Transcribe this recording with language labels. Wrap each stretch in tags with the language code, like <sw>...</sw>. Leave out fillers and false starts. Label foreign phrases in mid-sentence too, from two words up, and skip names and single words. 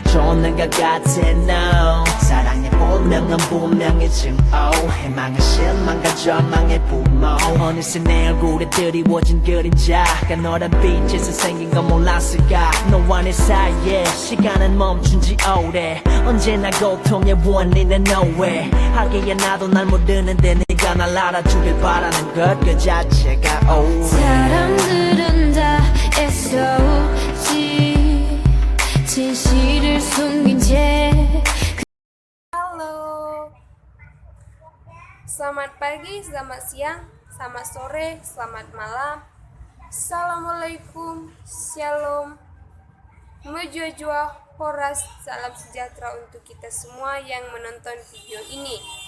<ko>쫓는 것 같아 no 사랑의 운명은 분명해진 희망은 실망과 절망의 부모 어느새 내 얼굴에 드리워진 그림자가 너란 빛에서 생긴 건 몰랐을까 너와 내 사이에 시간은 멈춘 지 오래 언제나 고통의 원인은 nowhere 하기에 나도 날 모르는데 네가 날 알아주길 바라는 것 그 자체가 사람들은 다 애써오지 진실을 숨긴 채.</ko> <id>Halo, selamat pagi, selamat siang, selamat sore, selamat malam. Assalamualaikum, shalom, mujajwa, horas, salam sejahtera untuk kita semua yang menonton video ini.</id>